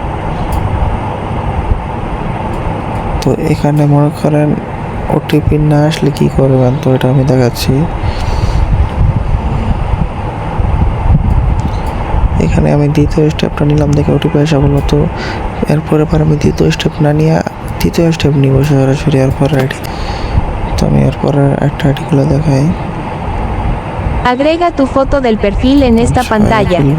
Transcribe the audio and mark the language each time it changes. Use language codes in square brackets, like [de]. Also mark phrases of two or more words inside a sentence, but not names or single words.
[bn] তো এখানে মনে করেন ওটিপি না আসলে কি করবেন, তো এটা আমি দেখাচ্ছি। এখানে আমি দ্বিতীয় স্টেপটা নিলাম, দেখে ওটিপি আসা বললো। তো এরপরে আমি দ্বিতীয় স্টেপ না নিয়ে তৃতীয় স্টেপ নিব সরাসরি এরপর আইডি। তো আমি এরপর একটা আইডি খুলে দেখাই। [es] Agrega tu foto del perfil en esta pantalla.